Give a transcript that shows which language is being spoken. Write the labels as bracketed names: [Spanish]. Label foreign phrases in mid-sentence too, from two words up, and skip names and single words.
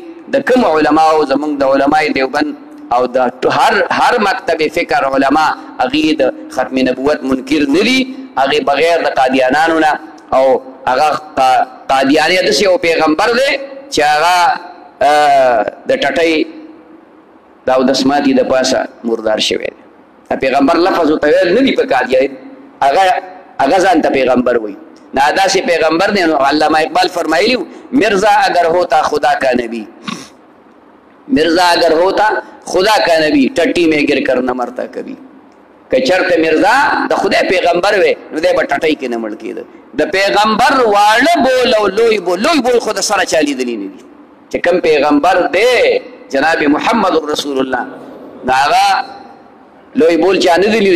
[Pashto] د کوم علماو زمونږ د علمای دیوبند او د هر مکتب فکر علما هغې د ختم نبوت منکر نه دي، هغې بغیر د قادیانانو نه، او هغه قادیانی داسې یو پیغمبر دی چې هغه د ټټۍ د اودس ماتي د پاسه مردار شوی دی پیغمبر لفظ ورته ویل نه دي پکار هغه ځان ته پیغمبر وایي نه داسې پیغمبر دی. نو علامه اقبال فرمایلی [Urdu] مرزا اگر ہوتا خدا کا نبی مرزا اگر ہوتا خدا کا نبی ٹٹی میں گر کر نہ مرتا کبھی [Pashto] که چرته مرزا د خدای پیغمبر وی نو دی به ټټۍ کې نه مړ کېده. د پیغمبر واړه بول او لوی بول خو د سره چا لیدلی نه دي چې کوم پیغمبر دی جناب محمد رسول الله د هغه لوی بول چا نه دي.